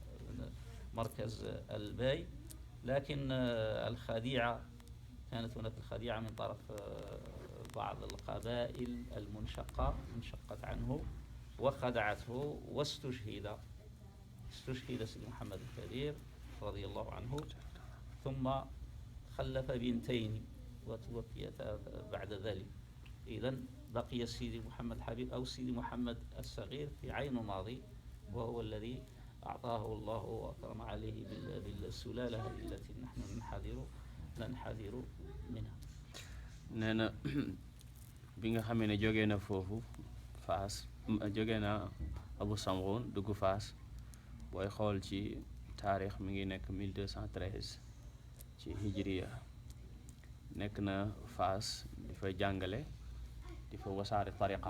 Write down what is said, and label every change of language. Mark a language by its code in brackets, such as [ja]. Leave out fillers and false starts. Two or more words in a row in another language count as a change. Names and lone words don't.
[ar] مركز الباي لكن الخديعة كانت هناك الخديعة من طرف بعض القبائل المنشقة انشقت عنه وخدعته واستشهد سيدي محمد الكبير رضي الله عنه ثم خلف بنتين وتوفيتا بعد ذلك. إذن بقي سيدي محمد الحبيب أو سيدي محمد الصغير في عين ماضي وهو الذي أعطاه الله وأكرم عليه بالسلالة التي نحن ننحدر منها. [wo] nee na bi nga xamee ne jógee na foofu Faas jógee na Abu Samghun dugg Faas booy xool ci taarix mi ngi nekk 1213 ci hijriya. nekk na Faas di fa jàngale di fa wasaare tariqam.